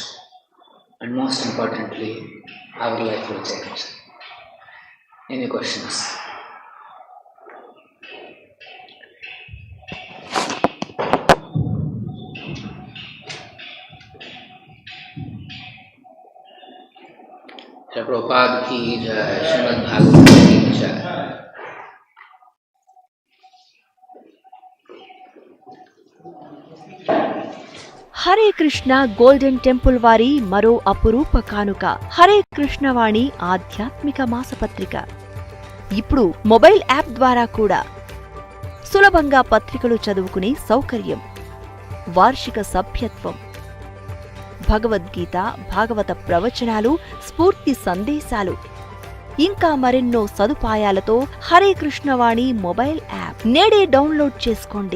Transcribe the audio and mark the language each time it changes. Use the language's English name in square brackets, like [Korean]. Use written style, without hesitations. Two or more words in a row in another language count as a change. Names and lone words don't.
[English] And most importantly, our life will change. Any questions? [Hindi] Prabhupada ki jai, Srimad Bhagavatam ki jai. [Telugu] హరే కృష్ణ [English] golden temple [Telugu] వారి మరో అపురూప కానుక హరే కృష్ణవాణి ఆధ్యాత్మిక మాసపత్రిక. ఇప్పుడు [English] mobile app [Telugu] ద్వారా కూడా సులభంగా పత్రికలు చదువుకునే సౌకర్యం, వార్షిక సభ్యత్వం, భగవద్గీత, భాగవత ప్రవచనాలు, స్ఫూర్తి సందేశాలు, ఇంకా మరెన్నో సదుపాయాలతో హరే కృష్ణవాణి [English] mobile app [Telugu] నేడే డౌన్లోడ్ చేసుకోండి.